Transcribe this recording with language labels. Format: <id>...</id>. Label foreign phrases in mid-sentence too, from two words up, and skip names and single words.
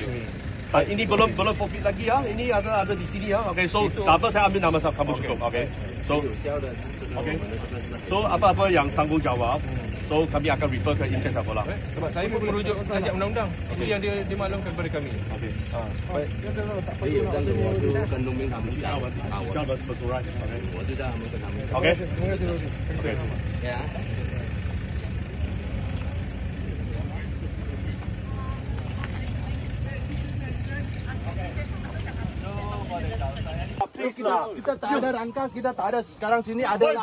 <ms>Ini belum profit lagi ya. Ini ada di sini ya. Okey, so tak apa saya ambil nama kamu cukup. Okey. So okey. So apa-apa yang tanggungjawab, so kami akan refer ke</ms> <en>in charge</en> <ms>sekolah. Sebab saya pun merujuk nasihat undang-undang. Itu yang dia maklumkan kepada kami. Okey.</ms> <zh>可以有这样子，我就跟农民他们讲，</zh> <ms>要不 bersurat. Okey.</ms> <zh>我就让他们跟他们讲。</zh> <ms>Okey. Okey. Ya. Kita tak ada rangka, kita tak ada sekarang sini ada</ms>